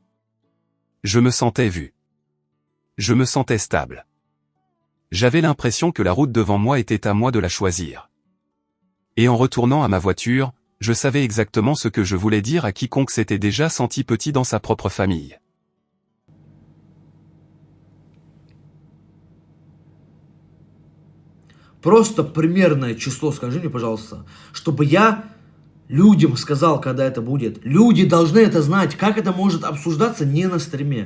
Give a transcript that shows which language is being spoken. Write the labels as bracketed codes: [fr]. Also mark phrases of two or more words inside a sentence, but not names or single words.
[fr] Je me sentais vu. Je me sentais stable. J'avais l'impression que la route devant moi était à moi de la choisir. Et en retournant à ma voiture, je savais exactement ce que je voulais dire à quiconque s'était déjà senti petit dans sa propre famille. [ru] Просто примерное число скажи мне, пожалуйста, чтобы я людям сказал, когда это будет. Люди должны это знать, как это может обсуждаться не на стриме.